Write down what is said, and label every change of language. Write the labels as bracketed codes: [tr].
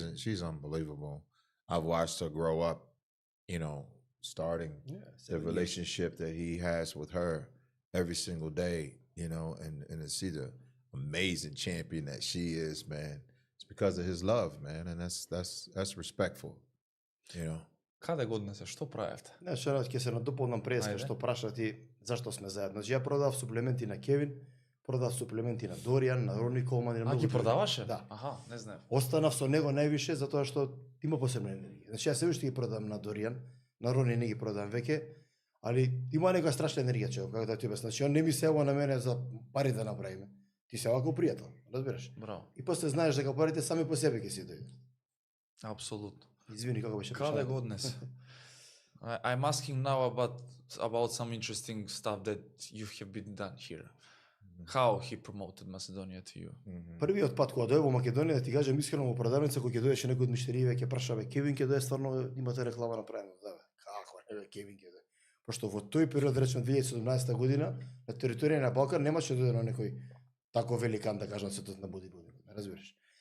[en] she's unbelievable. I've watched her grow up. You know, starting the relationship that he has with her every single day. You know, and to see the amazing champion that she is, man. It's because of his love, man, and that's respectful. You know. [mk] Каде го однесе? Што правевте? Знаеш, ќе се надополнам преска што праша ти зашто сме заедно. Значи ја продав суплементи на Кевин, продав суплементи на Доријан, на Рони Колман и на многу. Ги продаваше? Да. Аха, не знаев. Останав со него највише затоа што има посебна енергија. Значи јас се уште ги продам на Доријан, на Рони не ги продам веќе, али има некоја страшна енергија човек, како да ти обяснам. Значи он не ми се ева на мене за пари да направиме. Ти се овако пријател, разбираш? Браво. И после знаеш дека парите сами по себе ќе си дојдат. Апсолутно. Извини, како беше прашањето? Каде го однесе? [en] I'm asking now about some interesting stuff that you have been done here. How he promoted Macedonia to you? [mk] Првиот пат кога дојде во Македонија, да ти кажам искрено, во продавница кога ќе дојдеше некој од миштерије ќе прашаве Кевин ќе дојде, стварно имате реклама направена. Да, како не Кевин ќе дојде. Пошто во тој период, речеме 2017 година, на територија на Балкан немаше да дојде некој тако великан, да кажам, светот на бодибилдинг. разбираш.